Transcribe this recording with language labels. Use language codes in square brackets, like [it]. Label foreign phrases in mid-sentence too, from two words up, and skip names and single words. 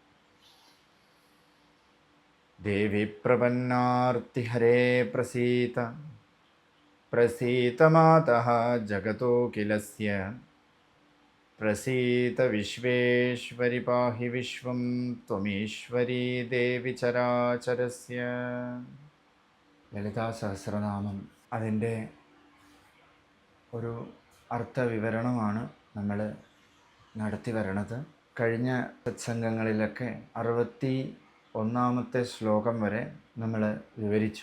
[sa] देवी प्रपन्नार्तिहरे प्रसीत मातः जगतोऽखिलस्य प्रसीत विश्वेश्वरि पाहि विश्वं त्वमीश्वरी देवि चराचरस्य। [ml] ലളിതാ സഹസ്രനാമം അതിൻ്റെ ഒരു അർത്ഥവിവരണമാണ് നമ്മൾ നടത്തി വരണത്. കഴിഞ്ഞ സത്സംഗങ്ങളിലൊക്കെ 61-ാമത്തെ ശ്ലോകം വരെ നമ്മൾ വിവരിച്ചു.